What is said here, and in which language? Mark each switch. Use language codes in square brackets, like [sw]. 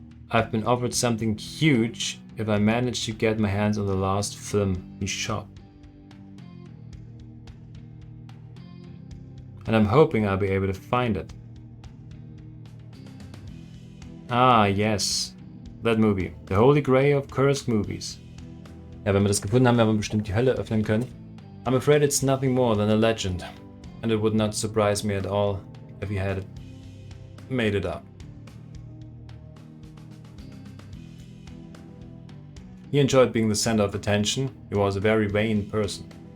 [en] I've been offered something huge if I manage to get my hands on the last film he shot. And I'm hoping I'll be able to find it. Ah, yes. That movie. The Holy Grail of cursed movies. [de] Ja, wenn wir das gefunden haben, werden wir bestimmt die Hölle öffnen können. [en] I'm afraid it's nothing more than a legend. And it would not surprise me at all if he had made it up. He enjoyed being the center of attention. He was a very vain person.